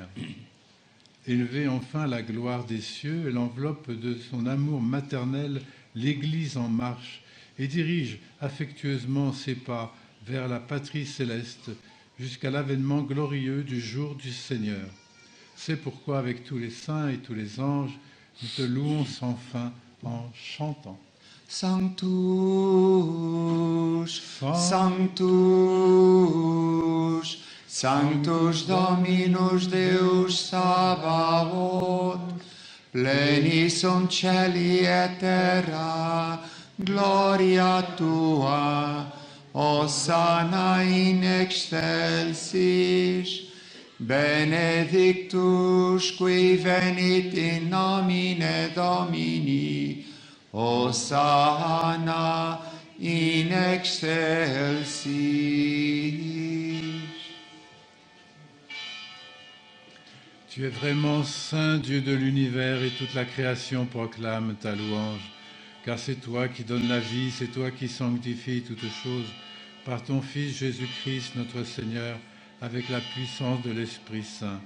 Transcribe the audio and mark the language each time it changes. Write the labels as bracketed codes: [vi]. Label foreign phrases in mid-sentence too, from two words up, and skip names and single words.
[fr] Élevée enfin à la gloire des cieux, elle enveloppe de son amour maternel l'Église en marche et dirige affectueusement ses pas vers la patrie céleste jusqu'à l'avènement glorieux du jour du Seigneur. C'est pourquoi, avec tous les saints et tous les anges, nous te louons sans fin en chantant. [la] Sanctus, Sanctus, Sanctus, Sanctus Dominus Deus Sabaoth, pleni sunt celi et terra, gloria tua, Hosanna in excelsis, benedictus qui venit in nomine Domini, Hosanna in excelsis. [fr] tu es vraiment saint Dieu de l'univers et toute la création proclame ta louange. Car c'est toi qui donnes la vie, c'est toi qui sanctifies toutes choses par ton Fils Jésus-Christ notre Seigneur, avec la puissance de l'Esprit Saint.